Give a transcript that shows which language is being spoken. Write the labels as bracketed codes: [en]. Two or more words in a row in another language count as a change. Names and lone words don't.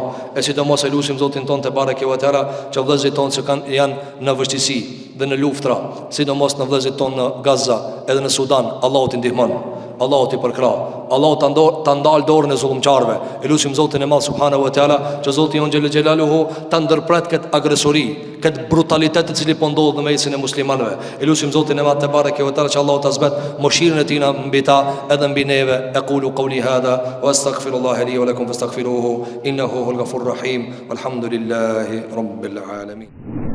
[sq] E sidomos e lusim Zotin ton [ar] تبارك وتعالى [sq] që vëllezërit ton që janë në vështirësi dhe në luftra, sidomos në vëllezërit ton në Gaza edhe në Sudan, Allahu t'i ndihmon, Allahu t'i përkrah, Allahu ta ndal dorën e zullumçarëve. E lutim Zotin e Madh [ar] سبحانه وتعالى [sq] që Zoti on [ar] جل جلاله [sq] ta ndërpret këtë agresori, këtë brutalitet i cili po ndodh në mesin e muslimanëve. E lutim Zotin e Madh [ar] تبارك وتعالى [sq] që Allahu ta zbat mëshirën e tij mbi ta edhe mbi neve. [ar] أقول قولي هذا وأستغفر الله لي ولكم فاستغفروه إنه هو الغفور الرحيم. والحمد لله رب العالمين.